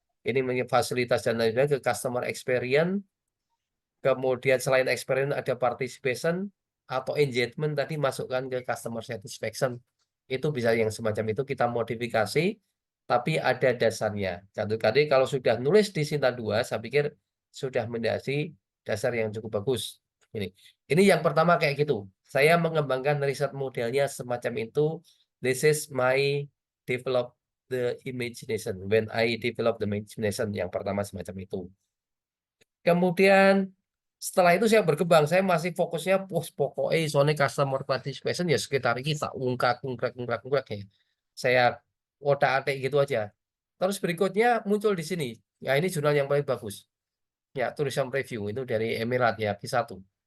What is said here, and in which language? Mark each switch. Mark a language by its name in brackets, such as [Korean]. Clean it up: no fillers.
[Indonesian] Ini fasilitas dan lain-lain ke customer experience. Kemudian selain experience ada participation atau engagement tadi masukkan ke customer satisfaction. Itu bisa yang semacam itu kita modifikasi, tapi ada dasarnya. Jadi kalau sudah nulis di Sinta 2, saya pikir sudah mendasi dasar yang cukup bagus. Ini yang pertama kayak gitu. Saya mengembangkan riset modelnya semacam itu. [English] This is my develop the imagination. When I develop the imagination, [Indonesian] yang pertama semacam itu. Kemudian setelah itu saya berkembang, saya masih fokusnya pokoknya soalnya customer participation ya sekitar kita ungkrak ya. Saya otak-atik gitu aja. Terus berikutnya muncul di sini. Ya ini jurnal yang paling bagus. Ya, tourism review itu dari Emirat ya, Q1.